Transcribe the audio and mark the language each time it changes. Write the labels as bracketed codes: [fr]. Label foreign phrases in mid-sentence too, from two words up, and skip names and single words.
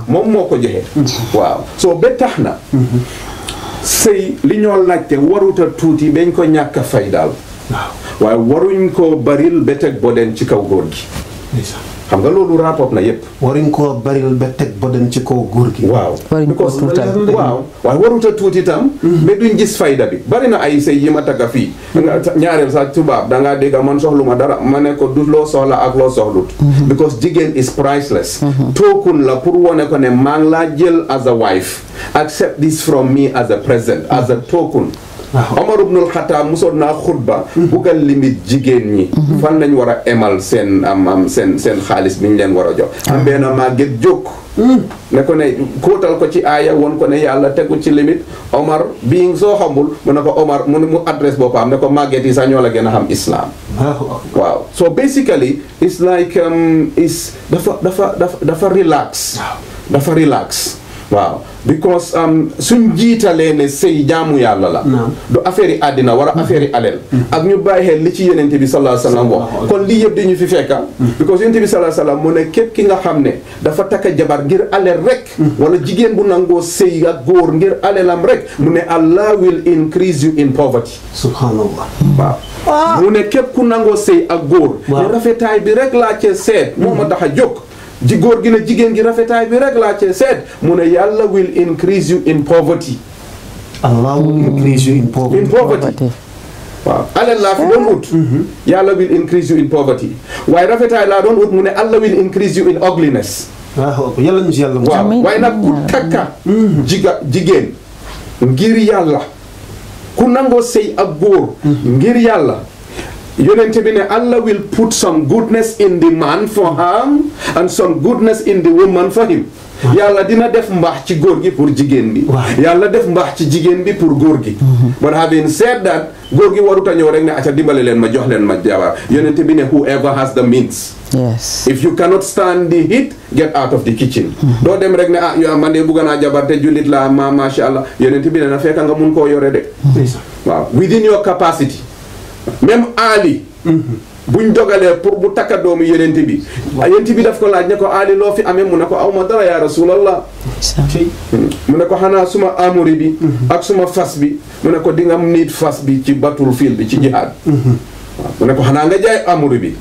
[wo] moom moo ko joxe waaw soo ba tax na sëy li ñoo laajte waruta tuuti bañ ko ñàkk a fay daal waaye waruñ ko baril ba teg boden ci kaw góor gi xam nga loolu rapport na yépp waruñ koo baril ba teg boden ci kaw góor gi waaw waruñ ko tuutal waaw waaye waruta tuuti tam ba duñ gis fayda bi bari na ay sëy yi ma tagga fii ñaareel sax tubaab dangaa dégg man soxlu ma dara ma ne ko du loo soxla ak loo soxlut because jigéen [en] is priceless [wo] tookun la pour wone ko ne maa ngi laa jël [en] as a wife accept this from me as a present as a token [wo] Omar ibnul Xataab musoon naa xutba buggal limite jigéen ñi fan lañ war a emal seen seen xaalis bi ñu leen war a jox am benn màgget jóg ne ko ne kóotal ko ci aaya woon ko ne yàlla tegu ci limite Omar bii soo xamul mu ne ko Omar mu adresse boppam ne ko màgget yi sax ñoo la gën a xam islam waaw [en] so basically it's like is [wo] dafa relax dafa relax waaw because suñ jiitalee ne sëy jaamu yàlla la du affaire yi àddina wala affaire yi aleel ak ñu bàyyi xel li ci yenente bi [ar] صلى الله عليه وسلم [wo] wax kon lii yëpp dañu fi fekka because yenente bi [ar] صلى الله عليه وسلم [wo] mu ne képp ki nga xam ne dafa takka jabar ngir aleel rek wala jigéen bu nangoo sëy ak góor ngir aleelam rek mu ne [en] Allah will increase you in poverty [wo] subhanallah waaw mu ne képp ku nangoo sëy ak góor ne rafetaay bi rek laa cee seet moo ma tax a jóg ji góor gi ne jigéen gi rafetaay bi rek laa cee seet mu ne yàlla [en] will increase you in poverty. Allah will increase you in poverty. in poverty. [wo] waaw alal laa fi doon ut. [en] yàlla will increase you in poverty. [wo] waaye rafetaay laa doon ut mu ne [en] Allah will increase you in ugliness. [wo] waaw yàlla ñu si yàlla. waaw waaye nag ku takka. jigéen ngir yàlla ku nangoo sëy ak góor. ngir yàlla. yonente bi ne [en] Allah will put some goodness in the man for her and some goodness in the woman for him. [wo] yàlla dina def mbaax ci góor gi pour jigéen bi. yàlla def mbaax ci jigéen bi pour góor gi. [en] but having said that [wo] góor gi warut a ñëw rek ne acca dimbale leen ma jox leen ma jabar yonente bi ne [en] whoever has the means. yes if you cannot stand the heat get out of the kitchen. [wo] doo dem rek ne yow man de bugg naa jabar te jullit la [ar] ما شاء الله [wo] yonente bi ne na fekk nga mun koo yore de. [en] waaw within your capacity. [wo] même Ali buñ dogalee pour bu takka doomu yenente bi yenente bi daf ko laaj ne ko Ali loo fi amee mu ne ko aw ma dara [ar] يا رسول الله [wo] mu ne ko xanaa suma amuri bi ak suma fas bi mu ne ko di nga nit fas bi ci battlefield bi ci jihaad waaw mu ne ko xanaa nga jaay amuri bi